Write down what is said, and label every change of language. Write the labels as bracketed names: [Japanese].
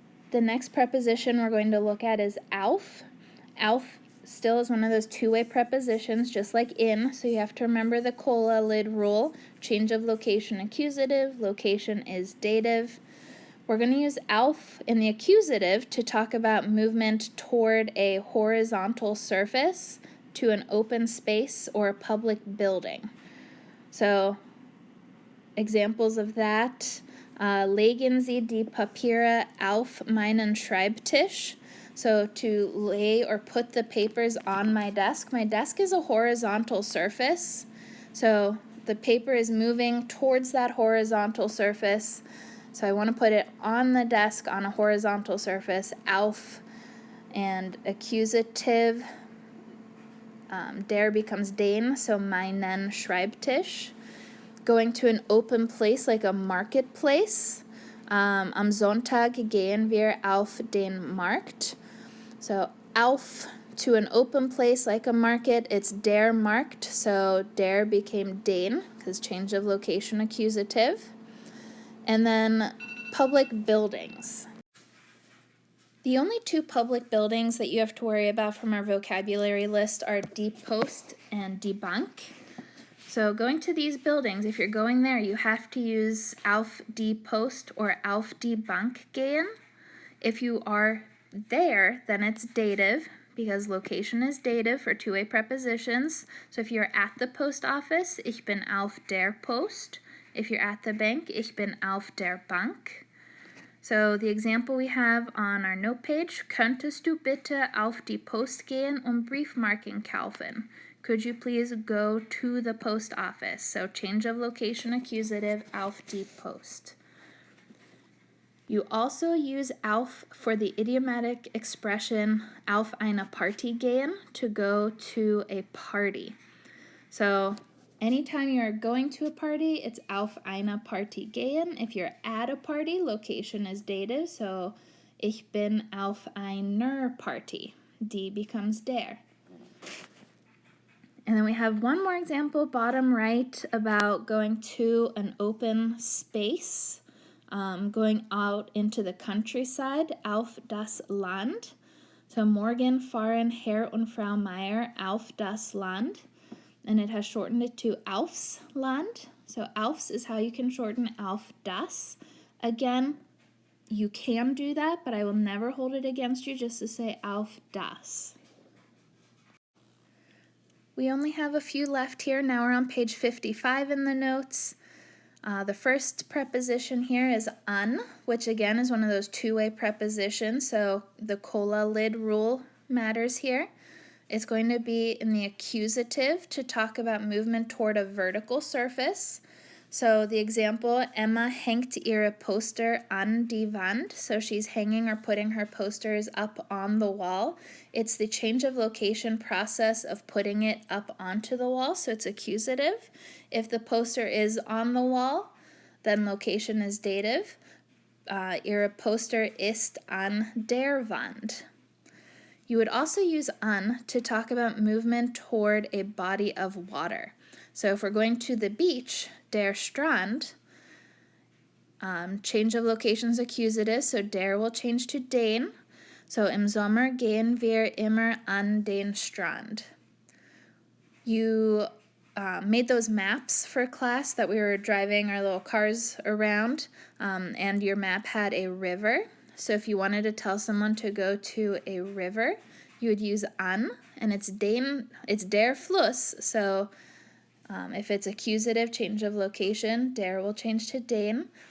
[English] The next preposition we're going to look at is auf. Auf still is one of those two-way prepositions, just like in, so you have to remember the cola lid rule. Change of location accusative, location is dative. We're going to use auf in the accusative to talk about movement toward a horizontal surface, to an open space, or a public building. So, examples of that, [German] legen Sie die Papiere auf meinen Schreibtisch. [English] So to lay or put the papers on my desk. My desk is a horizontal surface, so the paper is moving towards that horizontal surface. So I want to put it on the desk on a horizontal surface, auf, and accusative, der becomes den, so meinen Schreibtisch. Going to an open place like a marketplace. [German] Am Sonntag gehen wir auf den Markt. [English] So auf, to an open place like a market, it's der Markt, so der became den, because change of location accusative. And then public buildings. The only two public buildings that you have to worry about from our vocabulary list are die Post and die Bank. So going to these buildings, if you're going there, you have to use auf die Post or auf die Bank gehen. If you are there, then it's dative, because location is dative for two-way prepositions. So if you're at the post office, [German] ich bin auf der Post. [English] If you're at the bank, [German] ich bin auf der Bank. [English] So the example we have on our note page, [German] könntest du bitte auf die Post gehen und Briefmarken kaufen? [English] Could you please go to the post office? So change of location accusative, auf die Post. You also use auf for the idiomatic expression [German] auf eine Party gehen, [English] to go to a party. So anytime you're going to a party, it's [German] auf eine Party gehen. [English] If you're at a party, location is dative, so [German] ich bin auf einer Party. [English] Die becomes der. And then we have one more example, bottom right, about going to an open space, going out into the countryside, auf das Land. [German] So morgen fahren Herr und Frau Meier auf das Land. [English] And it has shortened it to aufs Land. So aufs is how you can shorten auf das. Again, you can do that, but I will never hold it against you just to say auf das. We only have a few left here. Now we're on page 55 in the notes. The first preposition here is an, which again is one of those two-way prepositions, so the cola lid rule matters here. It's going to be in the accusative to talk about movement toward a vertical surface. [German] So the example, Emma hängt ihre Poster an die Wand. [English] So she's hanging or putting her posters up on the wall. It's the change of location process of putting it up onto the wall, so it's accusative. If the poster is on the wall, then location is dative. [German] Ihre Poster ist an der Wand. [English] You would also use an to talk about movement toward a body of water. So if we're going to the beach, der Strand, change of locations accusative, so der will change to den. [German] So im Sommer gehen wir immer an den Strand. [English] You made those maps for class that we were driving our little cars around, and your map had a river. So if you wanted to tell someone to go to a river, you would use an, and it's der Fluss, so if it's accusative, change of location, der will change to den.